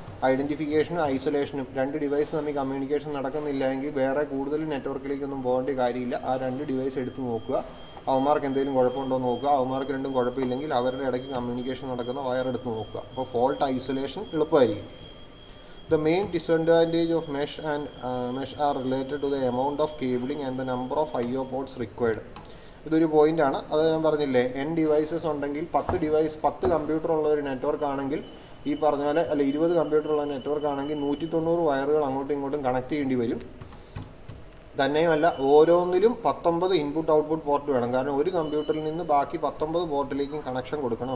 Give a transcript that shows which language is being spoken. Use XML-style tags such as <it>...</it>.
<ml>ഐഡൻറ്റിഫിക്കേഷനും ഐസൊലേഷനും 2 device തമ്മിൽ communication നടക്കുന്നില്ലെങ്കിൽ വേറെ കൂടുതൽ നെറ്റ്വർക്കിലേക്കൊന്നും പോകേണ്ട കാര്യമില്ല. ആ 2 ഡിവൈസ് എടുത്ത് നോക്കുക. അവന്മാർക്ക് എന്തെങ്കിലും കുഴപ്പമുണ്ടോ എന്ന് നോക്കുക. അവന്മാർക്ക് രണ്ടും കുഴപ്പമില്ലെങ്കിൽ അവരുടെ ഇടയ്ക്ക് കമ്മ്യൂണിക്കേഷൻ നടക്കുന്ന വയർ എടുത്ത് നോക്കുക. അപ്പോൾ ഫോൾട്ട് ഐസൊലേഷൻ എളുപ്പമായിരിക്കും.</ml> <en>The main disadvantage of mesh are related to the amount of cabling and the number of IO ports required.</en> <ml>ഇതൊരു പോയിൻ്റാണ്. അത് ഞാൻ പറഞ്ഞില്ലേ, ഡിവൈസസ് ഉണ്ടെങ്കിൽ 10 കമ്പ്യൂട്ടർ ഉള്ള ഒരു നെറ്റ്വർക്ക് ആണെങ്കിൽ ഈ പറഞ്ഞ പോലെ 20 കമ്പ്യൂട്ടർ ഉള്ള നെറ്റ്വർക്ക് ആണെങ്കിൽ 190 വയറുകൾ അങ്ങോട്ടും ഇങ്ങോട്ടും കണക്ട് ചെയ്യേണ്ടി വരും. തന്നെയുമല്ല ഓരോന്നിലും 19 ഇൻപുട്ട് ഔട്ട്പുട്ട് പോർട്ട് വേണം. കാരണം ഒരു കമ്പ്യൂട്ടറിൽ നിന്ന് ബാക്കി 19 പോർട്ടിലേക്കും കണക്ഷൻ കൊടുക്കണം.</ml>